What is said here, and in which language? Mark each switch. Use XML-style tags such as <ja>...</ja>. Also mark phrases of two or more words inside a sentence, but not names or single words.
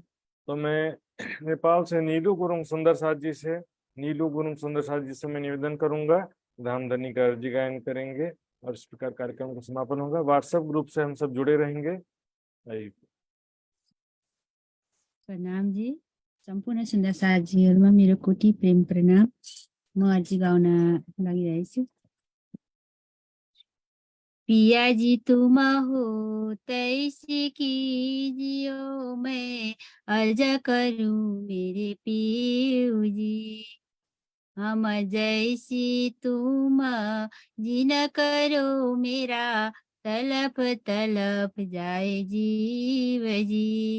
<hi>तो मैं नेपाल से नीलू गुरुंग सुंदर साथ जी से, नीलू गुरुंग सुंदर साथ जी से मैं निवेदन करूंगा धामधनी का अर्जी गायन करेंगे और इस प्रकार कार्यक्रम का समापन होगा। व्हाट्सएप ग्रुप से हम सब जुड़े रहेंगे। प्रणाम जी,</hi> <ne>सम्पूर्ण सुन्दर साथीहरुमा मेरो कोटी प्रेम प्रणाम। म अर्जी गाउन लागिरहेको छु।</ne> <hi>पिया जी तुम हो तैसे कीजियो, मैं अर्ज करूं मेरे पियू जी। हम जैसी तुम जिन करो मेरा, तलप तलप जाए जीव जी।</hi>